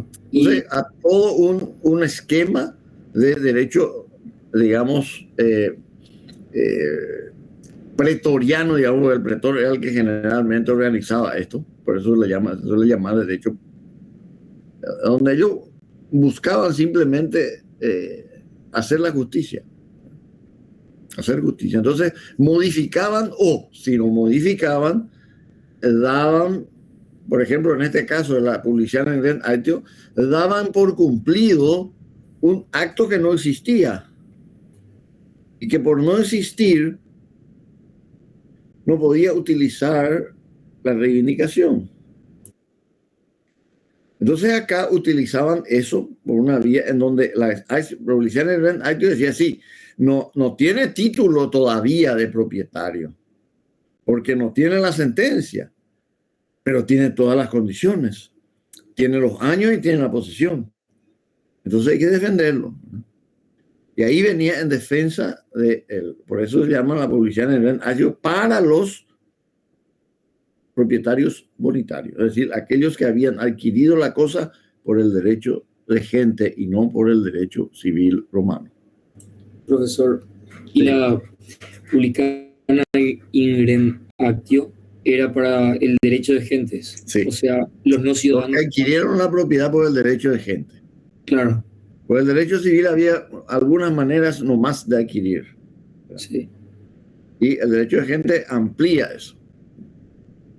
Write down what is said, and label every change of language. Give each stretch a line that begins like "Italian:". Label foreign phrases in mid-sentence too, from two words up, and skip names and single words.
Spanish: Entonces, a todo un esquema de derecho, digamos, pretoriano, digamos, el pretor era el que generalmente organizaba esto, por eso le llama derecho, donde ellos buscaban simplemente hacer la justicia. Hacer justicia. Entonces, modificaban o, si no modificaban, daban, por ejemplo, en este caso de la publicidad en
Latin: rem actio,
Spanish: daban por cumplido un acto que no existía y que por no existir no podía utilizar la reivindicación. Entonces acá utilizaban eso por una vía en donde la publicidad en
Latin: rem actio
Spanish: decía así, no tiene título todavía de propietario, porque no tiene la sentencia, pero tiene todas las condiciones. Tiene los años y tiene la posesión. Entonces hay que defenderlo. Y ahí venía en defensa de él. Por eso se llama la publicidad en
Latin: rem actio
Spanish: para los propietarios bonitarios, es decir, aquellos que habían adquirido la cosa por el derecho de gente y no por el derecho civil romano. Profesor, ¿y la publicana
Latin: in rem actio
Spanish: era para el derecho de gentes? Sí. O sea, los no ciudadanos. Los que adquirieron la propiedad por el derecho de gente. Claro. Por el derecho civil había algunas maneras nomás de adquirir. Sí. Y el derecho de gente amplía eso.